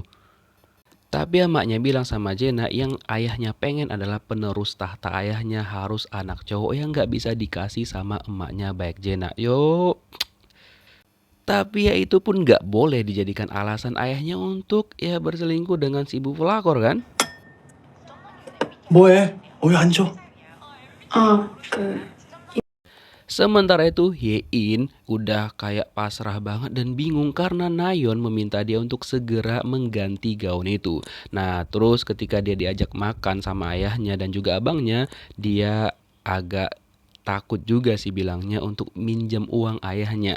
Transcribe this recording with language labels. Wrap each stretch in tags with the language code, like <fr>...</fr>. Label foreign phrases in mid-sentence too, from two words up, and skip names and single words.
<id>Tapi emaknya bilang sama Jena yang ayahnya pengen adalah penerus tahta ayahnya harus anak cowok yang gak bisa dikasih sama emaknya Baek Jena. Tapi ya itu pun gak boleh dijadikan alasan ayahnya untuk ya berselingkuh dengan si ibu pelakor kan?</id> <ko>뭐해? 왜 앉아?</ko> <id>Sementara itu Hye-in udah kayak pasrah banget dan bingung karena Nayeon meminta dia untuk segera mengganti gaun itu. Nah terus ketika dia diajak makan sama ayahnya dan juga abangnya, dia agak takut juga sih bilangnya untuk minjem uang ayahnya.</id>